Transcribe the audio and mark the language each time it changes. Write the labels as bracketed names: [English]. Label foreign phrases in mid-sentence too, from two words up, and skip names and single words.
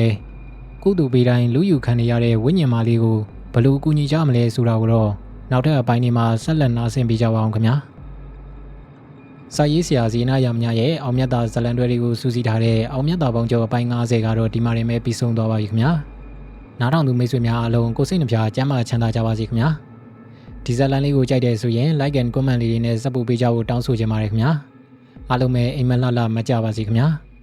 [Burmese] လဲ။ကုသူပေးတိုင်းလူယူခံနေရတဲ့ဝိညာဉ်မလေးကိုဘလို့ကူညီကြမလဲဆိုတာကိုတော့နောက်ထပ်အပိုင်းတွေမှာဆက်လက်နားဆင်ပေးကြပါအောင်ခင်ဗျာ။စာရေးဆရာဇီနာရမညာရဲ့အောင်မြတ်သားဇလံတွဲတွေကိုစူးစီးထားတဲ့အောင်မြတ်သားပေါင်းကျော်အပိုင်း90ကတော့ဒီမှာတင်ပဲပြီးဆုံးသွားပါပြီခင်ဗျာ။နားထောင်သူမိတ်ဆွေများအားလုံးကိုစိတ်နှပြကျမ်းမာချမ်းသာကြပါစေခင်ဗျာ။ဒီဇလံလေးကိုကြိုက်တယ်ဆိုရင် [English] like and comment [Burmese] လေးတွေနဲ့စပ်ပို့ပေးကြဖို့တောင်းဆိုချင်ပါတယ်ခင်ဗျာ။အားလုံးပဲအိမ်မက်လှလှမကြပါစေခင်ဗျာ။